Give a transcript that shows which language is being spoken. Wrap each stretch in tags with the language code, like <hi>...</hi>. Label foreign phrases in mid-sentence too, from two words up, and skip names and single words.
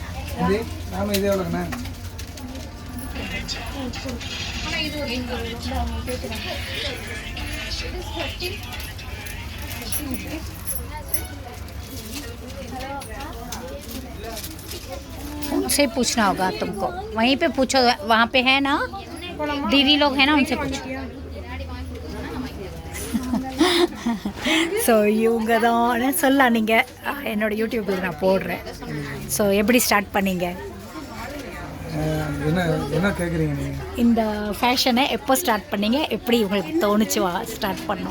<ta>இது நாம இதே எவ்வளோங்கண்ணா?</ta> <hi>उनसे पूछना होगा तुमको, वहीं पे पूछो, वहाँ पे है ना दीदी लोग हैं ना, उनसे पूछो.</hi> <ta>ஸோ இவங்க தான் சொல்லலாம். நீங்கள் என்னோடய யூடியூப்பில் நான் போடுறேன். ஸோ எப்படி ஸ்டார்ட் பண்ணீங்க? என்ன என்ன கேட்குறீங்க நீங்கள்? இந்த ஃபேஷனை எப்போ ஸ்டார்ட் பண்ணீங்க? எப்படி உங்களுக்கு தோணுச்சு ஸ்டார்ட் பண்ணோம்?</ta>